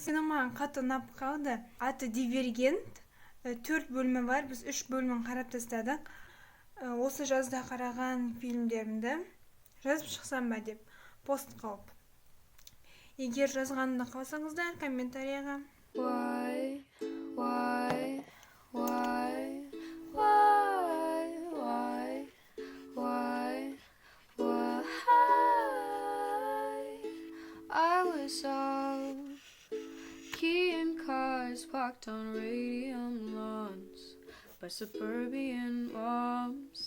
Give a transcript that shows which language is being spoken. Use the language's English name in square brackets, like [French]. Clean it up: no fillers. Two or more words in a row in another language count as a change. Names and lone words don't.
[Kazakh] Кино маған қатты ұнап қалды. Аты Дивергент. 4 бөлімі бар, біз 3 бөлімін қарап тастадық. Осы жазда қараған фильмдерімді жазып шықсам ба деп пост қылып. Егер жазғанды қаласаңыздар, комментарияға. [English] I was out keying cars parked on radium lawns by suburban moms.